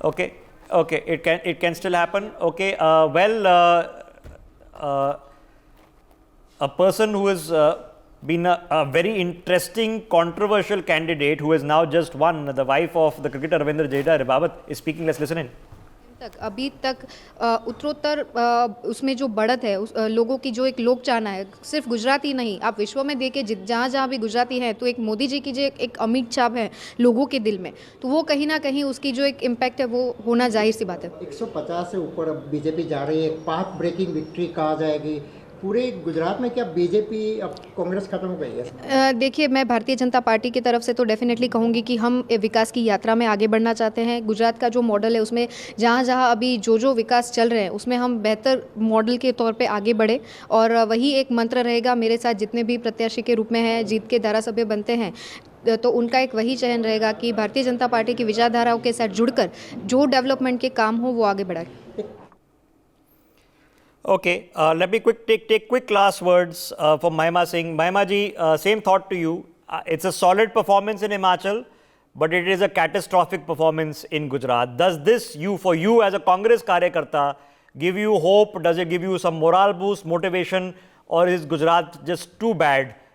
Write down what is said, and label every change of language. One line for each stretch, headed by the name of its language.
English: Okay, it can still happen. Okay, a person who has been a very interesting, controversial candidate who has now just won, the wife of the cricketer Ravindra Jadeja, Rebabat, is speaking. Let's listen in.
Hindi: अभी तक उत्तरोत्तर उसमें जो बढ़त है लोगों की जो एक लोक चाहना है, सिर्फ गुजरात ही नहीं, आप विश्व में देखें जहाँ जहाँ भी गुजराती हैं, तो एक मोदी जी की जो एक अमिट छाप है लोगों के दिल में, तो वो कहीं ना कहीं उसकी जो एक इम्पैक्ट है वो होना जाहिर सी बात है। 150 से ऊपर बीजेपी जा रही है, एक
English: path breaking victory
Hindi: कहा जाएगी पूरे गुजरात में। क्या बीजेपी अब कांग्रेस खत्म हो गई है? देखिए, मैं भारतीय जनता पार्टी की तरफ से तो डेफिनेटली कहूँगी कि हम विकास की यात्रा में आगे बढ़ना चाहते हैं। गुजरात का जो मॉडल है उसमें जहाँ जहाँ अभी जो विकास चल रहे हैं उसमें हम बेहतर मॉडल के तौर पे आगे बढ़े, और वही एक मंत्र रहेगा मेरे साथ जितने भी प्रत्याशी के रूप में हैं, जीत के धारासभ्य बनते हैं, तो उनका एक वही चयन रहेगा कि भारतीय जनता पार्टी की विचारधाराओं के साथ जुड़कर जो डेवलपमेंट के काम हो वो आगे बढ़ाए।
English: Okay, let me take quick last words from Mahima Singh. Mahima ji, same thought to you. It's a solid performance in Himachal, but it is a catastrophic performance in Gujarat. Does this, for you as a Congress Karyakarta, give you hope? Does it give you some morale boost, motivation, or is Gujarat just too bad